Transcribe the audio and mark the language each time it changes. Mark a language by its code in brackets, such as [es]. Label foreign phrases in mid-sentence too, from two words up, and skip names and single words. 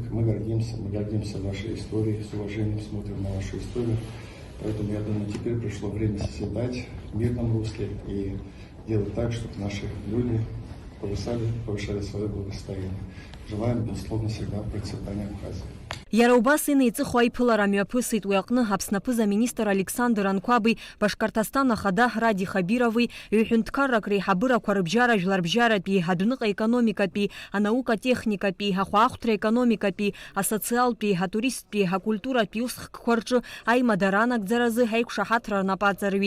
[ru] Мы гордимся вашей историей, с уважением смотрим на вашу историю. Поэтому, я думаю, теперь пришло время созидать в мирном русле и делать так, чтобы наши люди повышали свое благосостояние. Желаем, безусловно, всегда процветания Абхазии. [ab] Иара убас инеиҵыху аиԥылара мҩаԥысит уи аҟны Аԥсны аминистр Александр Анқәаби Башкортостан ахада Ради Хабирови ҩ-ҳәынҭқаррак реиҳабырақәа рыбжьара жәларбжьаратәи, адәныҟа економикатәи, анаукатехникатәи, ахәаахәҭра економикатәи, асоциалтәи, атуристтәи, акультуратәи усхкқәа рҿы аимадара анагӡаразы ҳаиқәшаҳаҭра рнапы аҵарҩит.